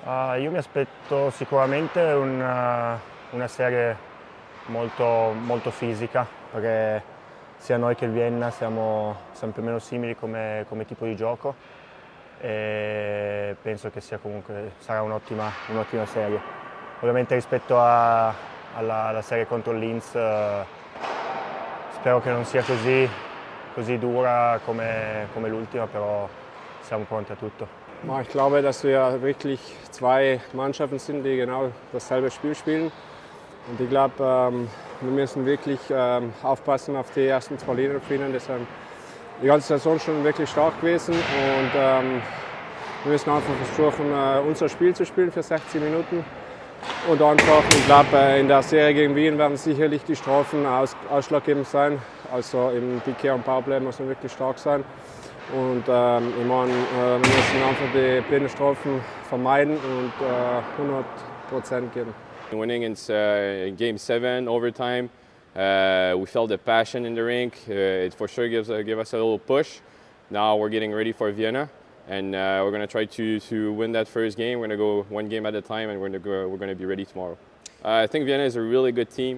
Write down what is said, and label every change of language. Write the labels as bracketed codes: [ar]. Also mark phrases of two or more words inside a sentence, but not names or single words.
[it] Io mi aspetto sicuramente una serie molto fisica, perché sia noi che il Vienna siamo più o meno simili come tipo di gioco e penso che sarà un'ottima serie. Ovviamente rispetto alla serie contro il Linz spero che non sia così dura come l'ultima, però siamo pronti a tutto. [de] Ich glaube, dass wir wirklich zwei Mannschaften sind, die genau dasselbe Spiel spielen. Und ich glaube, wir müssen wirklich aufpassen auf die ersten zwei Linienspielen. Die sind die ganze Saison schon wirklich stark gewesen. Und wir müssen einfach versuchen, unser Spiel zu spielen für 60 Minuten. Und einfach, ich glaube, in der Serie gegen Wien werden sicherlich die Strafen ausschlaggebend sein. Also im PK und Powerplay muss man wirklich stark sein. Und ich meine, wir müssen einfach die blinden Strafen vermeiden und 100% geben. [en] Winning in Game 7, overtime, we felt the passion in the rink. It for sure give us a little push. Now we're getting ready for Vienna, and we're going to try to win that first game. We're going to go one game at a time, and we're going to be ready tomorrow. I think Vienna is a really good team.